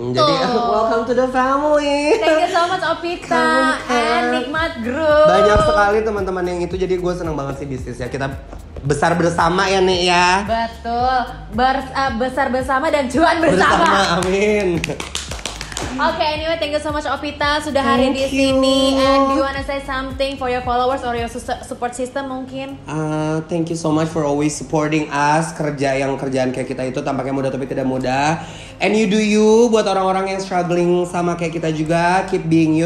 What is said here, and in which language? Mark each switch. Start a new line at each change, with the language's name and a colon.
Indonesian: Jadi
English: welcome to the family. Thank you so much Opita and Nikmat Group.
Indonesian: Banyak sekali teman-teman yang itu, jadi gue seneng banget sih bisnisnya. Kita besar bersama ya Nek ya. Betul, besar bersama dan cuan bersama. Amin.
English: Oke, anyway, thank you so much Opita
Indonesian: sudah hadir di sini.
English: And do you wanna say something for your followers or your support system
Indonesian: mungkin?
English: Thank you so much for always supporting us.
Indonesian: Kerjaan kayak kita itu tampaknya mudah tapi tidak mudah.
English: And you do you.
Indonesian: Buat orang-orang yang struggling sama kayak kita juga,
English: keep being you.